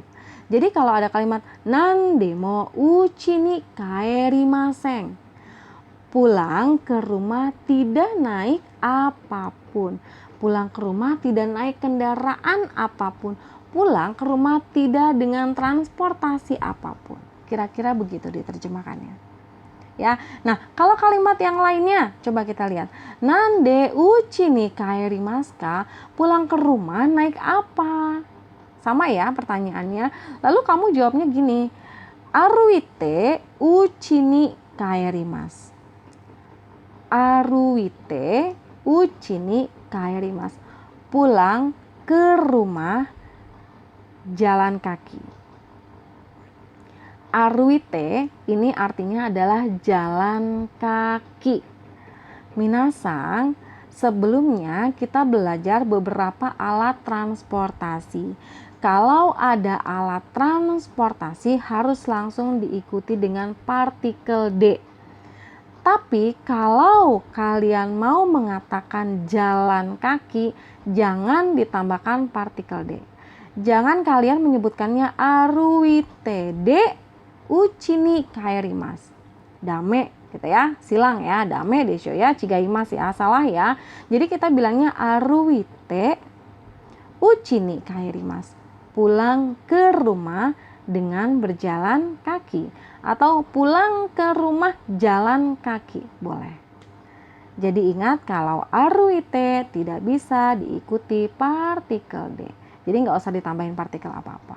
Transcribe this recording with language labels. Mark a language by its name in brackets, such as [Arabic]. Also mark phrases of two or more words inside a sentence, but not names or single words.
[Indonesian] Jadi kalau ada kalimat [Japanese] 何でも家に帰りません, [Indonesian] pulang ke rumah tidak naik apapun. Pulang ke rumah tidak naik kendaraan apapun. Pulang ke rumah tidak dengan transportasi apapun. Kira-kira begitu diterjemahkannya. Ya. Nah, kalau kalimat yang lainnya coba kita lihat. [Japanese] 何で家に帰りますか? [Indonesian] Pulang ke rumah naik apa? Sama ya pertanyaannya. Lalu kamu jawabnya gini. [Japanese] 歩いて家に帰ります. 歩いて家に帰ります. [Indonesian] Pulang ke rumah jalan kaki. Aruite ini artinya adalah jalan kaki. Minasang, sebelumnya kita belajar beberapa alat transportasi. Kalau ada alat transportasi harus langsung diikuti dengan partikel D. Tapi kalau kalian mau mengatakan jalan kaki, jangan ditambahkan partikel D. Jangan kalian menyebutkannya [Japanese] 歩いてで家に帰ります. [Indonesian] Dame gitu ya, silang ya, [Japanese] ダメでしょ [Indonesian] ya, chigaimasu ya, salah ya. Jadi kita bilangnya [Japanese] 歩いて家に帰ります. [Indonesian] Pulang ke rumah dengan berjalan kaki atau pulang ke rumah jalan kaki boleh. Jadi ingat kalau aruite tidak bisa diikuti partikel D. Jadi nggak usah ditambahin partikel apa-apa.